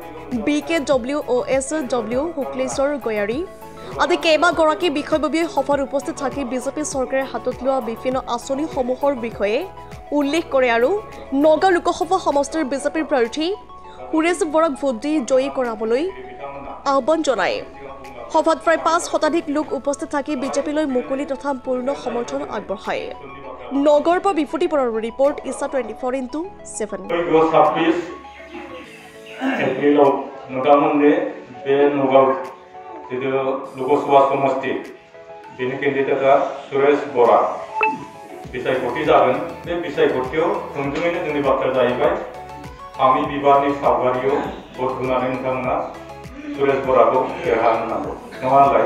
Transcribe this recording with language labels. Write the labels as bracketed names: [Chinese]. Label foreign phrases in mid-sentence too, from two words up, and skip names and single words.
[Assamese] BKWOSW শুক্লেশ্বৰ গয়াৰী আদি কেইবাগৰাকী বিষয়ববীয়াই সভাত উপস্থিত থাকি বিজেপি চৰকাৰে হাতত লোৱা বিভিন্ন আঁচনিসমূহৰ বিষয়ে উল্লেখ কৰে আৰু নগাঁও লোকসভা সমষ্টিৰ বিজেপিৰ প্ৰাৰ্থী সুৰেশ বৰাক ভোট দি জয়ী কৰাবলৈ আহ্বান জনায়। সভাত প্ৰায় 5 শতাধিক লোক উপস্থিত থাকি বিজেপিলৈ মুকলি তথা পূৰ্ণ সমৰ্থন আগবঢ়ায়। নগৰৰ পৰা বিফুটি পৰৰ ৰিপৰ্ট ইছা 24x7। [Bodo] एप्रिलाव नोंथांमोननि बे नगाव जितु लोकसभा समष्टि बेनि केन्डिडेटआ सुरेश बरा बिसायख'थि जागोन। बे बिसायख'थियाव थोंजोङैनो जोंनि बाथ्राया जाहैबाय फामि बिबारनि सावगारियाव भट होनानै नोंथांमोना सुरेश बराखौ देरहाहोनांगौ नङा होनलाय?